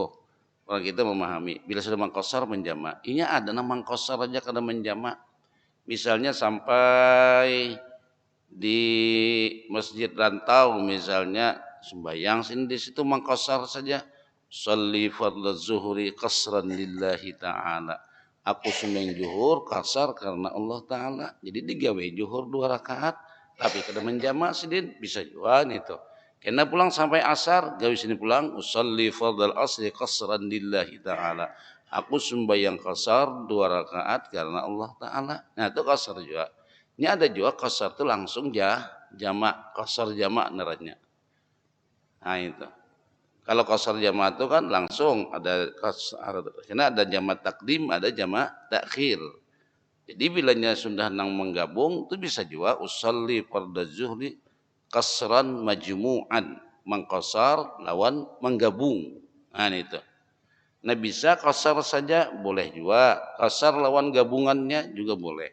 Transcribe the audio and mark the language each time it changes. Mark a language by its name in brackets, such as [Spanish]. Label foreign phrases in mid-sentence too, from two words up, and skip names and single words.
[Banjar] Orang kita memahami bila sudah mengqashar menjamak. Ini ada nama mengqashar aja kada menjamak. Misalnya sampai di masjid rantau misalnya sembahyang sini di situ mengqashar saja. [Arabic] صل فرض الظهر قصرا لله تعالى. [Banjar] Aku sembahyang zuhur qashar karena Allah Ta'ala. Jadi digawe zuhur 2 rakaat. Tapi kada menjamak sidin bisa juga itu. Kena pulang sampai asar, gawe sini pulang [Arabic] أصلي فرض العصر قصرا لله تعالى. [Banjar] Aku sembahyang qashar 2 rakaat karena Allah Ta'ala. Nah itu qashar juga. Ini ada juga qashar itu langsung jamak, qashar jamak naranya. Nah itu. Kalau qashar jamak itu kan langsung ada qashar. Karena ada jamak takdim, ada jamak takhir. Jadi bilanya sudah nang menggabung itu bisa juga [Arabic] أصلي فرض الظهر قصرا مجموعا, [Banjar] mengqashar lawan menggabung. Nah itu. Nah bisa qashar saja boleh juga, qashar lawan gabungannya juga boleh.